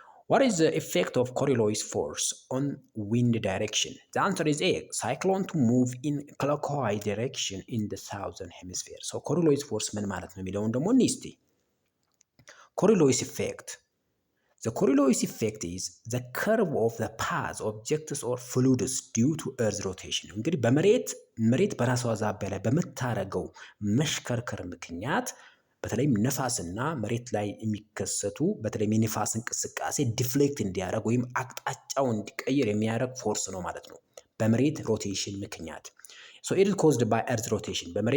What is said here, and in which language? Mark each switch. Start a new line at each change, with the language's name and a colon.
English: What is the effect of Coriolis force on wind direction? The answer is A. Cyclone to move in clockwise direction in the southern hemisphere.
Amharic: So Coriolis force ምን ማለት ነው የሚለውን ደግሞ እንስቲ። Coriolis effect.
English: The Coriolis effect is the curve of the path objects or fluids due to earth rotation.
Amharic: እንግዲህ መሬት በራሷ ዛቢያ ላይ በምታረገው መሽከርከር ምክንያት በተለይም ነፋስና መሬት ላይ የሚከሰቱ በተለይም የነፋስ እንቅስቃሴ ዲፍሌክት እንዲያደርግ ወይም አቅጣጫው እንዲቀይር የሚያደርግ ፎርስ ነው ማለት ነው በመሬት ሮቴሽን ምክንያት።
English: so it is caused by earth rotation